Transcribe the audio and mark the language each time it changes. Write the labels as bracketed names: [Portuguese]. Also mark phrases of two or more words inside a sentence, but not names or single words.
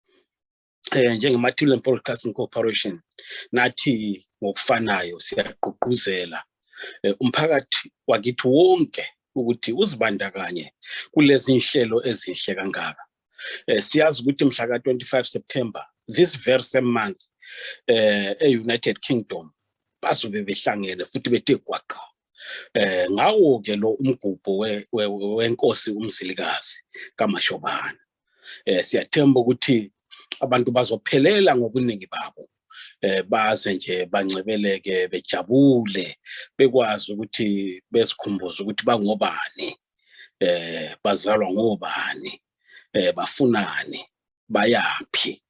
[North Ndebele] NjengeMathuleni Broadcasting Corporation nathi ngokufanayo siyagqugquzela umphakathi wakithi wonke ukuthi uzibandakanye kulezi inhlelo ezinhle kangaka. Siyazi ukuthi mhla ka-25 September [English] this very same month [North Ndebele] e-United Kingdom bazobe behlangene futhi bethe gwaqa ngawo ke lo umgubho wenkosi uMzilikazi kaMashobane. Siyathemba ukuthi abantu bazophelela ngobuningi babo baze nje bancebeleke bejabule bekwazi ukuthi besikhumbuze ukuthi bangobani, bazalwa ngobani, bafunani, bayaphi.